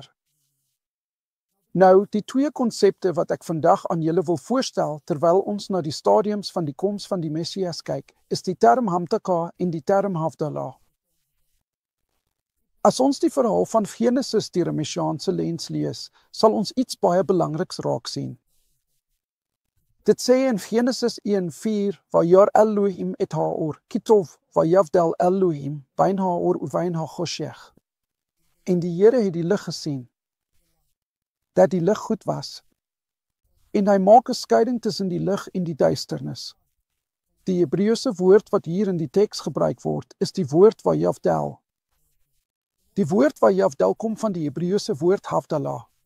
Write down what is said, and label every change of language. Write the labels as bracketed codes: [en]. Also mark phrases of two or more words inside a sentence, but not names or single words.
[af] Nou, die 2 konsepte wat ek vandag aan julle wil voorstel terwyl ons na die stadiums van die koms van die Messias kyk, is die term Hamtaka en die term Havdalah. As ons die verhaal van Genesis deur 'n messiaanse lens lees, sal ons iets baie belangriks raak sien. Dit sê in Genesis 1:4, [he] וַיַּרְא אֱלֹהִים אֶת הָאוֹר כִּי טוֹב וַיַּבְדֵּל אֱלֹהִים בֵּין הָאוֹר וּבֵין הַחֹשֶׁךְ. [af] En die Here het die lig gesien, dat die lig goed was. En hy maak 'n skeiding tussen die lig en die duisternis. Die Hebreëse woord wat hier in die teks gebruik word, is die woord vayavdel. Die woord vayavdel kom van die Hebreëse woord Havdalah.